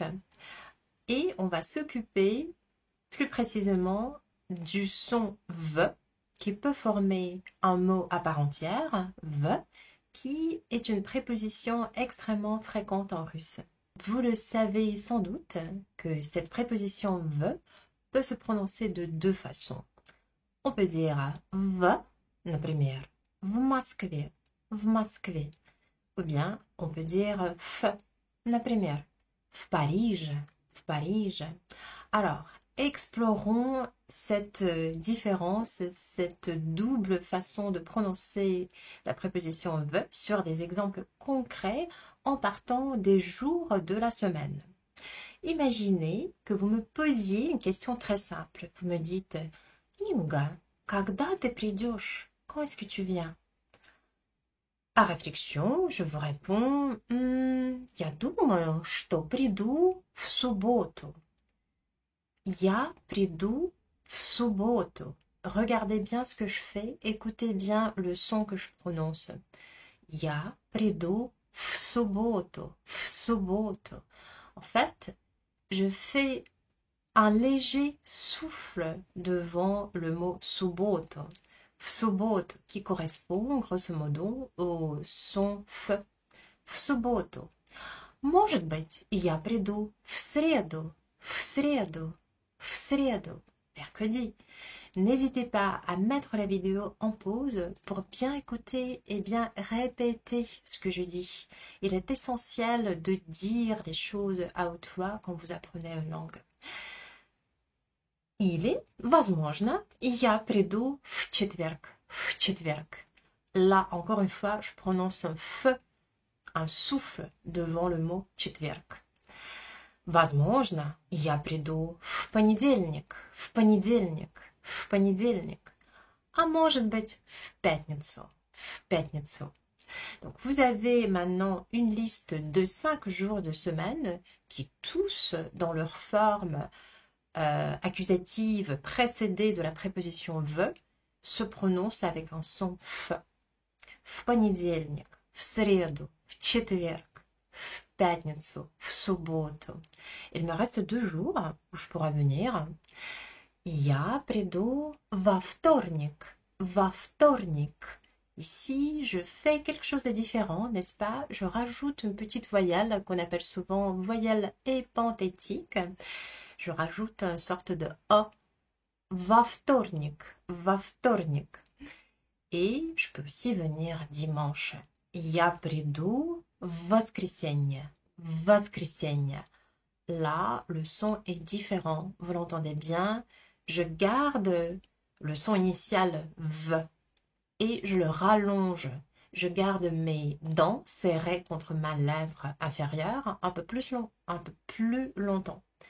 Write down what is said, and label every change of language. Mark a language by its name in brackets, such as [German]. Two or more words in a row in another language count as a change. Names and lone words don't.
[French] Et on va s'occuper plus précisément du son V qui peut former un mot à part entière, V, qui est une préposition extrêmement fréquente en russe. Vous le savez sans doute que cette préposition V peut se prononcer de deux façons. On peut dire V, [Russian] например, в Москве, в Москве. [French] Ou bien on peut dire F, [Russian] например, в Париже, в Париже. [French] Alors, explorons cette différence, cette double façon de prononcer la préposition V sur des exemples concrets en partant des jours de la semaine. Imaginez que vous me posiez une question très simple. Vous me dites Inga, [Russian] когда ты придешь? [French] Quand est-ce que tu viens? À réflexion, je vous réponds [Russian] Я думаю, что приду в субботу. Я приду в субботу. [French] Regardez bien ce que je fais, écoutez bien le son que je prononce. [Russian] Я приду в субботу, в субботу. [French] En fait, je fais un léger souffle devant le mot субботу. [Russian] В субботу, [French] qui correspond grosso modo au son F. [Russian] В субботу. Может быть, я приду в среду, в среду. В среду, [French] mercredi. N'hésitez pas à mettre la vidéo en pause pour bien écouter et bien répéter ce que je dis. Il est essentiel de dire les choses à haute voix quand vous apprenez une langue. [Russian] Или, возможно, я приду в четверг. В четверг. [French] Là, encore une fois, je prononce un F, un souffle devant le mot четверг. [Russian] Возможно, я приду в понедельник, в понедельник, в понедельник. А может быть, в пятницу, в пятницу. [French] Donc, vous avez maintenant une liste de 5 jours de semaine qui tous, dans leur forme accusative précédée de la préposition V, se prononcent avec un son F. [Russian] В понедельник, в среду, в четверг, в пятницу, в субботу. [French] Il me reste 2 jours où je pourrais venir. [Russian] Я приду во вторник, во вторник. [French] Ici, je fais quelque chose de différent, n'est-ce pas? Je rajoute une petite voyelle qu'on appelle souvent voyelle épanthétique. Je rajoute une sorte de O. [Russian] Во вторник, во вторник. [French] Et je peux aussi venir dimanche. [Russian] Я приду в воскресенье, в воскресенье. [French] Là, le son est différent. Vous l'entendez bien. Je garde le son initial V et je le rallonge. Je garde mes dents serrées contre ma lèvre inférieure un peu plus longtemps.